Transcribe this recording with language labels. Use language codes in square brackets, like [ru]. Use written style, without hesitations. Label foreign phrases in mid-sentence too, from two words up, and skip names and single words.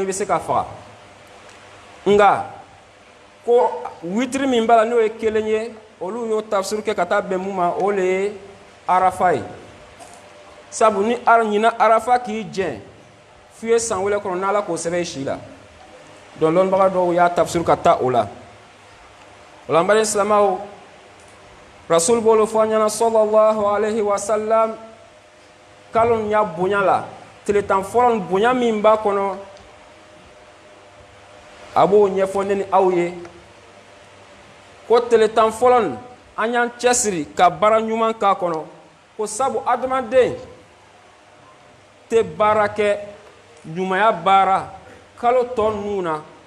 [bm] bɛ se k'a faga nga ko witiri min b'a la n'o ye 1 ye olu y'o tafsir kɛ ka taa bɛn mun ma o le ye arafa ye sabu ni ɲina arafa k'i jɛn f'i ye san wɛrɛ kɔnɔ n'Ala k'o sɛbɛn i si la donc lɔnnibaga dɔw y'a tafsir ka taa o la o la n balimaw silamɛw rasul b'olu fɔ an ɲɛna [ar] صلى الله عليه وسلم [bm] kalo nin y'a bonya la tile 10 fɔlɔ nin bonya min b'a kɔnɔ a b'o ɲɛfɔ ne ni aw ye ko tile 10 fɔlɔ nin an y'an cɛsiri ka baara ɲuman k'a kɔnɔ ko sabu adamaden tɛ baara kɛ ɲumanya baara kalo tɔ ninnu na